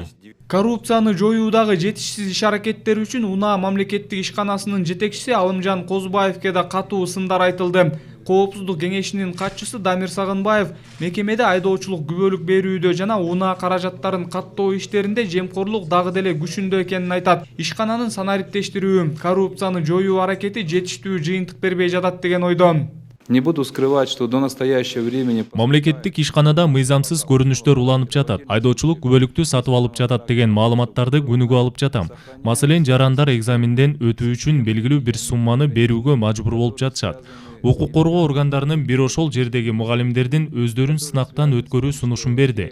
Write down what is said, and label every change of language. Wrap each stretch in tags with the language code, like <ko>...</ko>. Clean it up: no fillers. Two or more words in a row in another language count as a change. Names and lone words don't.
<ky>Коррупцияны жоюудагы жетишсиз иш аракеттери үчүн УНА мамлекеттик ишканасынын жетекчиси Алымжан Козубаевке да катуу сындар айтылды. Коопсуздук кеңешинин катчысы Дамир Сагынбаев мекемеде айдоочулук күбөлүк берүүдө жана УНА каражаттарын каттоо иштеринде жемкорлук дагы деле күчүндө экенин айтат. Ишкананын санариптештирүү, коррупцияны жоюу аракети жетиштүү жыйынтык бербей жатат деген ойдон.</ky> <ru>Не буду скрывать, что до настоящего времени</ru> <ky>мамлекеттик ишканада мыйзамсыз көрүнүштөр уланып жатат. Айдоочулук күбөлүктү сатып алып жатат деген маалыматтарды күнүгө алып жатам. Маселен, жарандар экзаменден өтүү үчүн белгилүү бир сумманы берүүгө мажбур болуп жатышат. Укук коргоо органдарынын бир ошол жердеги мугалимдердин өздөрүн сынактан өткөрүү сунушун берди.</ky>